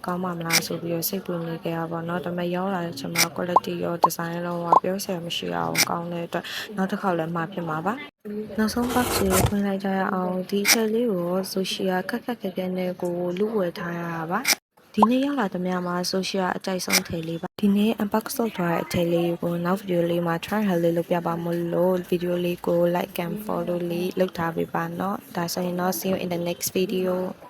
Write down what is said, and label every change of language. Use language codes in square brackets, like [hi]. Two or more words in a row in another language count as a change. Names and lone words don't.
[my] ကောင်းမှမလားဆိုပြီးတော့စိတ်ပူနေကြရပါတော့ဒါပေမဲ့ရောက်လာတဲ့အချိန်မှာ quality ရော design ရောပြောစရာမရှိအောင်ကောင်းတဲ့အတွက်နောက်တစ်ခေါက်လည်းမှာဖြစ်မှာပါနောက်ဆုံး box လေးကိုဖွင့်လိုက်ကြရအောင်ဒီအထည်လေးကို Sophia ခက်ခဲနဲ့ကိုလူဝယ်ထားရတာပါဒီနေ့ရောက်လာတဲ့များမှာ Sophia အကြိုက်ဆုံးထည်လေးပါဒီနေ့ unbox လုပ်ထားတဲ့အထည်လေးကိုနောက် video လေးမှာ try လေးလုပ်ပြပါမလို့ video လေးကို [en] like and follow [my] လေးလုပ်ထားပေးပါเนาะဒါဆိုရင်တော့ [en] see you in the next video